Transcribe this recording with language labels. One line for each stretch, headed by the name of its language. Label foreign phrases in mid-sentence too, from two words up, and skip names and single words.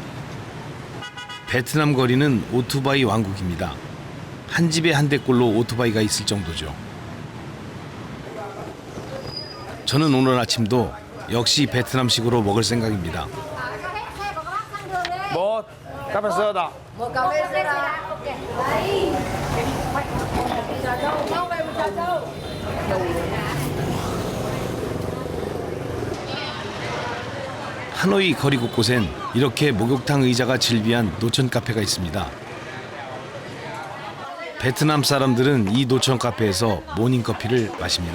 Korean: 베트남 거리는 오토바이 왕국입니다. 한 집에 한 대꼴로 오토바이가 있을 정도죠. 저는 오늘 아침도 역시 베트남식으로 먹을 생각입니다. 뭐 카페 소다.
Vietnamese: Một cà phê soda. Đấy. Đâu về một trà đâu.
Korean: 하노이 거리 곳곳엔 이렇게 목욕탕 의자가 즐비한 노천 카페가 있습니다. 베트남 사람들은 이 노천 카페에서 모닝커피를 마십니다.